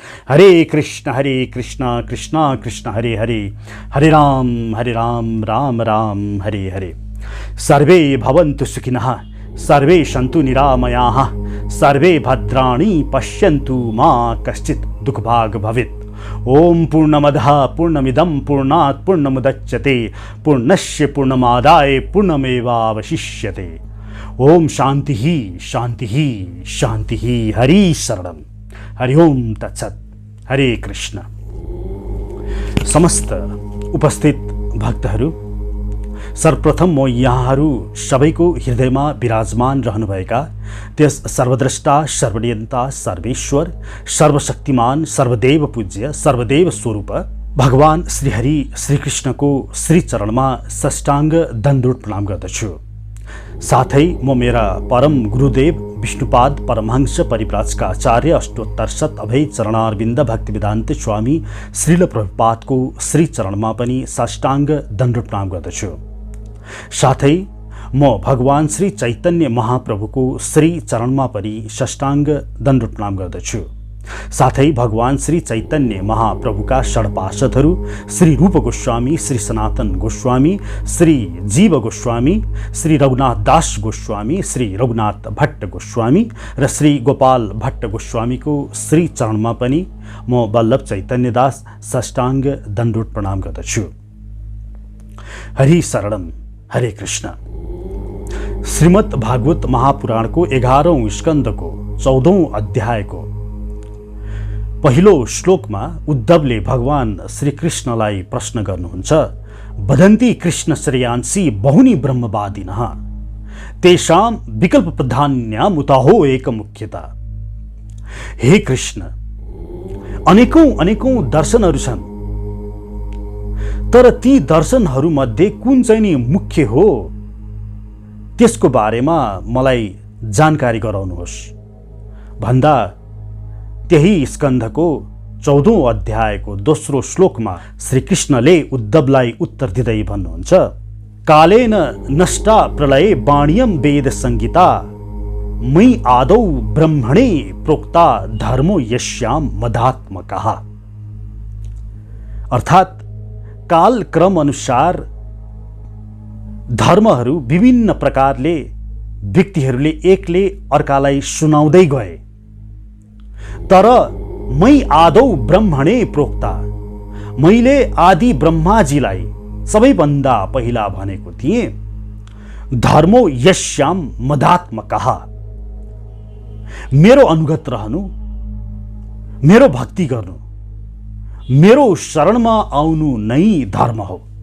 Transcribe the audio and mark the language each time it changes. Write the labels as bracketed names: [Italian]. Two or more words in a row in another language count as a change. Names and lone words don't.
[Sanskrit] हरे कृष्ण कृष्ण कृष्ण हरे हरे, हरे राम राम राम हरे हरे। सर्वे भवन्तु सुखिनः, सर्वे सन्तु निरामयाः, सर्वे भद्राणि पश्यन्तु मा कश्चित् दुःखभाग् भवेत्। ओम पूर्णमदः पूर्णमिदं पूर्णात् पूर्णमुदच्यते, पूर्णस्य पूर्णमादाय पूर्णमेवावशिष्यते। ओम शांतिः शांतिः शांतिः। हरि शरणं। हरि ओम तत्सत्। हरे कृष्ण। [Nepali] समस्त उपस्थित भक्तहरू, सर्वप्रथम म यहाँहरू सबैको हृदयमा विराजमान रहनुभएका त्यस सर्वद्रष्टा सर्वनियन्ता सर्वेश्वर सर्वशक्तिमान सर्वदेव पूज्य सर्वदेव स्वरूप भगवान श्रीहरि श्रीकृष्णको श्री चरणमा साष्टाङ्ग दण्डवत प्रणाम गर्दछु। साथै म मेरा परम गुरुदेव विष्णुपाद परमहंस परिव्राजका आचार्य अष्टोत्तर शत अभय चरणारविन्द भक्तिवेदान्त स्वामी श्रील प्रभुपादको श्री चरणमा पनि साष्टाङ्ग दण्डवत प्रणाम गर्दछु। साथै म भगवान श्री चैतन्य महाप्रभुको श्री चरणमा पनि साष्टाङ्ग दण्डवत प्रणाम गर्दछु। साथै भगवान श्री चैतन्य महाप्रभुका षड्पार्षदहरू श्री रूप गोस्वामी, श्री सनातन गोस्वामी, श्री जीव गोस्वामी, श्री रघुनाथ दास गोस्वामी, श्री रघुनाथ भट्ट गोस्वामी र श्री गोपाल भट्ट गोस्वामीको श्री चरणमा पनि म वल्लभ चैतन्य दास साष्टाङ्ग दण्डवत प्रणाम गर्दछु। [Sanskrit] हरि शरणम। हरे कृष्ण। [Nepali] श्रीमद् भागवत महापुराणको 11औं स्कन्धको 14औं अध्यायको पहिलो श्लोकमा उद्धवले भगवान श्रीकृष्णलाई प्रश्न गर्नुहुन्छ, [Sanskrit] वदन्ति कृष्ण श्रेयांसी बहुनी ब्रह्मवादिनः तेषां विकल्प प्रधान्याम् उताहो एक मुख्यता। [Nepali] हे कृष्ण, अनेकौं दर्शनहरू छन्, तर ती दर्शनहरूमध्ये कुन चाहिँ नि मुख्य हो त्यसको बारेमा मलाई जानकारी गराउनुहोस् भन्दा त्यही स्कन्धको 14औं अध्यायको दोस्रो श्लोकमा श्रीकृष्णले उद्धवलाई उत्तर दिँदै भन्नुहुन्छ, [Sanskrit] कालेन नष्टा प्रलये वाण्यं वेद संगीता मयि आदौ ब्रह्मणे प्रोक्ता धर्मो यस्यां मदात्मकः। [Nepali] अर्थात काल क्रम अनुसार धर्महरू विभिन्न प्रकारले व्यक्तिहरूले एकले अर्कालाई सुनाउँदै गए, तर [Sanskrit] मै आदौ ब्रह्मणे प्रोक्ता, [Nepali] मैले आदि ब्रह्माजीलाई सबैभन्दा पहिला भनेको थिएँ, [Sanskrit] धर्मो यस्याम मदात्मकः, [Nepali] मेरो अनुगत रहनु, मेरो भक्ति गर्नु, मेरो शरणमा आउनु नै धर्म हो।